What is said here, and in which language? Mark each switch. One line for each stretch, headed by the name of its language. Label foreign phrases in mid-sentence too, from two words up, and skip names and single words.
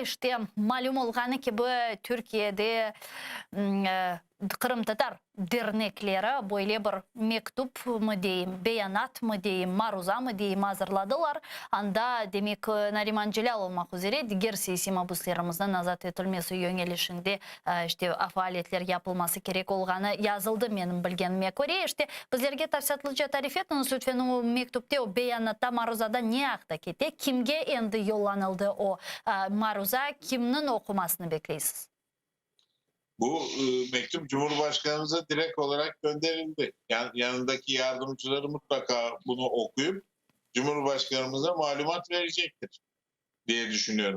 Crimean Tatar: İşte malum olğanı ki bu Türkiye'de Kırım Tatar dernekleri böyle bir mektup mı diyeyim, beyanat mı diyeyim, maruza mı diyeyim hazırladılar. Anda demek Nariman Celal olmak üzere diğer siyasi mabuslarımızdan azat edilmesi yönelişinde işte faaliyetler yapılması gerek olğanı yazıldı benim bilgenime göre. İşte bizlerge tafsatlıca tarif etiniz lütfen o mektupta o beyanatta maruzada ne haqda kete, kimge endi yollanıldı o maruza, kimnin okumasını bekleysiniz?
Turkish: Bu mektup Cumhurbaşkanımıza direkt olarak gönderildi. Yanındaki yardımcıları mutlaka bunu okuyup Cumhurbaşkanımıza malumat verecektir diye düşünüyorum.